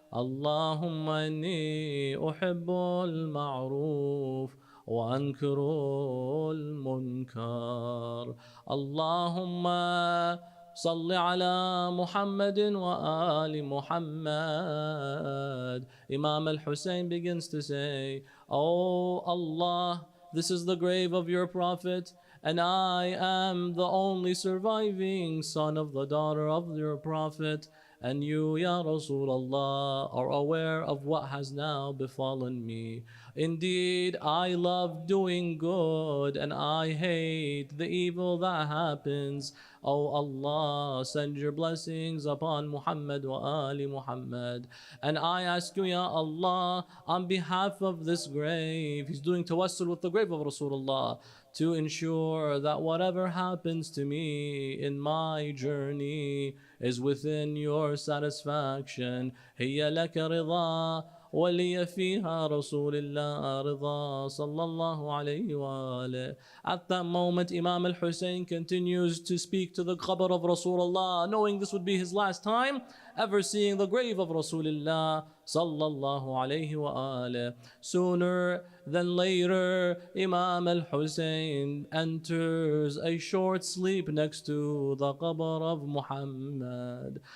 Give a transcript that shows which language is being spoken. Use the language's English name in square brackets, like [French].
[Arabic] اللهم إني أحب المعروف وأنكر المنكر. اللهم صل على محمد وآل Muhammad. [English] Imam al-Hussein begins to say, "Oh Allah, this is the grave of your Prophet, and I am the only surviving son of the daughter of your Prophet. And you, Ya Rasulullah, are aware of what has now befallen me. Indeed, I love doing good and I hate the evil that happens. O Allah, send your blessings upon Muhammad wa Ali Muhammad. And I ask you, Ya Allah, on behalf of this grave," he's doing tawassul with the grave of Rasulullah, "to ensure that whatever happens to me in my journey is within your satisfaction. [Arabic] هي لك رضا ولي فيها رسول الله رضا صلى الله عليه وآله." [English] At that moment, Imam al-Hussein continues to speak to the qabr of Rasulullah, knowing this would be his last time, ever seeing the grave of Rasulullah sallallahu alayhi wa alih. Sooner than later, Imam al-Hussein enters a short sleep next to the qabr of Muhammad.